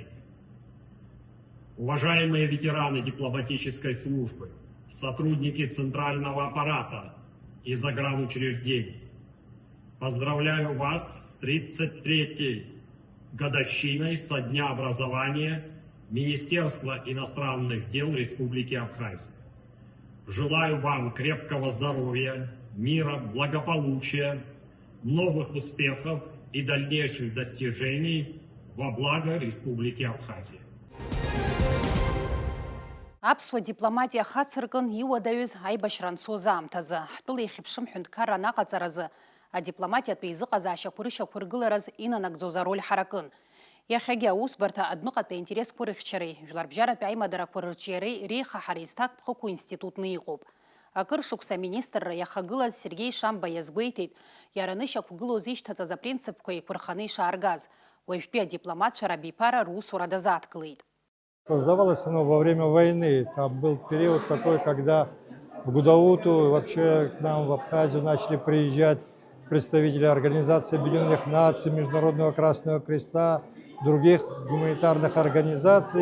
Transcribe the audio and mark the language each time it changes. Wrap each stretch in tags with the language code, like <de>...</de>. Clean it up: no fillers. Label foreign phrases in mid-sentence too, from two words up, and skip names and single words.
<ru>Уважаемые ветераны дипломатической службы, сотрудники центрального аппарата и загранучреждений, поздравляю вас с 33-й годовщиной со дня образования Министерства иностранных дел Республики Абхазия. Желаю вам крепкого здоровья, мира, благополучия, новых успехов и дальнейших достижений во благо Республики Абхазия.</ru> <ab>Аԥсуа дипломатиа хацыркын иуадаҩыз аибашьра анцоз аамҭазы ҳтәыла иахьыԥшым ҳәынҭқарра анаҟаҵаразы адипломатиатә еизыҟазаашьақәа рышьақәыргылараз инанагӡоз ароль ҳаракын. Иахьагьы аусбарҭа адәныҟатәи аинтересқәа рыхьчареи, жәларбжьаратәи аимадарақәа рырҿиареи реихаҳара изҭакԥхықәу институтны иҟоуп. Акыр шықәса аминистрра иахагылаз Сергеи Шамба иазгәеиҭеит, иара анышьақәгылоз ишьҭаҵаз апринципқәа еиқәырханы ишааргаз. Уажәтәи адипломатцәа рабиԥара русура дазааҭгылеит.</ab> <ru>Создавалось оно во время войны. Там был период такой, когда в Гудауту, вообще к нам в Абхазию начали приезжать представители Организации Объединенных Наций, Международного Красного Креста, других гуманитарных организаций.</ru>